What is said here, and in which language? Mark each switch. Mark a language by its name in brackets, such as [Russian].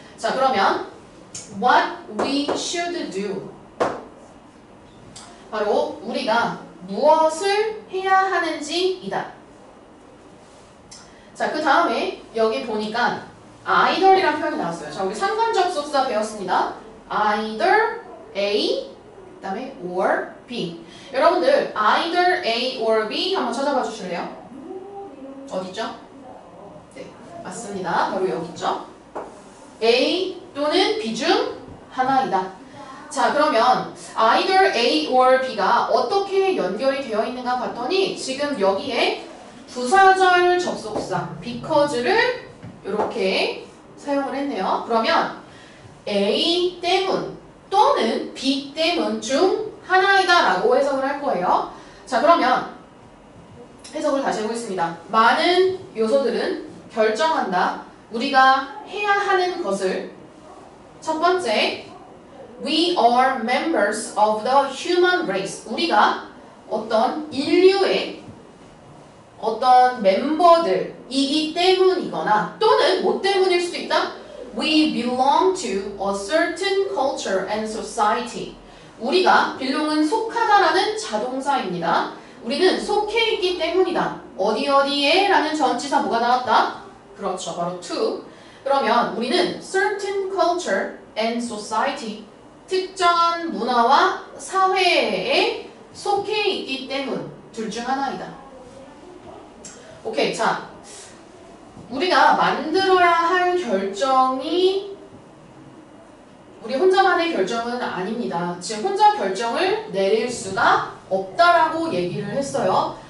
[Korean] 자, 그러면 [English] what we should do. [Korean] 바로 우리가 무엇을 해야 하는지이다. 자, 그 다음에 여기 보니까 either이라는 표현이 나왔어요. 자, 우리 상관접속사 배웠습니다. [English] either A, [Korean] 그 다음에 [English] or B. [Korean] 여러분들 [English] either A or B [Korean] 한번 찾아봐 주실래요? 어디죠? 네, 맞습니다. 바로 여기 있죠. A 또는 B 중 하나이다. 자, 그러면 [English] either A or B [Korean] 가 어떻게 연결이 되어 있는가 봤더니 지금 여기에 부사절 접속사 because를 이렇게 사용을 했네요. 그러면 A 때문 또는 B 때문 중 하나이다 라고 해석을 할 거예요. 자, 그러면 해석을 다시 해보겠습니다. 많은 요소들은 결정한다. 우리가 해야 하는 것을. [English] 첫 번째, We are members of the human race. [Korean] 우리가 어떤 인류의 어떤 멤버들이기 때문이거나 또는 뭐 때문일 수도 있다. [English] We belong to a certain culture and society. [Korean] 우리가 belong은 속하다라는 자동사입니다. 우리는 속해 있기 때문이다. 어디에 라는 전치사 뭐가 나왔다? 그렇죠. 바로 to. 그러면 우리는 [English] certain culture and society. [Korean] 특정한 문화와 사회에 속해 있기 때문. 둘 중 하나이다. 오케이. 자, 우리가 만들어야 할 결정이 우리 혼자만의 결정은 아닙니다. 지금 혼자 결정을 내릴 수가 없다라고 얘기를 했어요.